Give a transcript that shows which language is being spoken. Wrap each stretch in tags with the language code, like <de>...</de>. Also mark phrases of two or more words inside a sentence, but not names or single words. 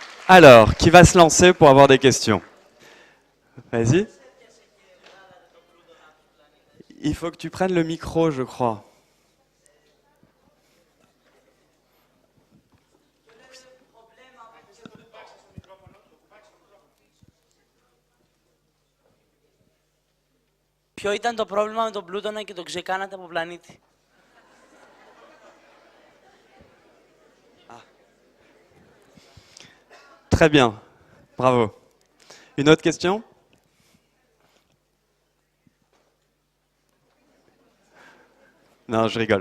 <fr>Alors, qui va se lancer pour avoir des questions? Vas-y. Il faut que tu prennes le micro, je crois.</fr> <el>Ποιο ήταν το πρόβλημα με τον Πλούτονα και το ξεκάνατε από πλανήτη?</el> <fr>Très bien. Bravo. Une autre question? Non, je rigole.</fr>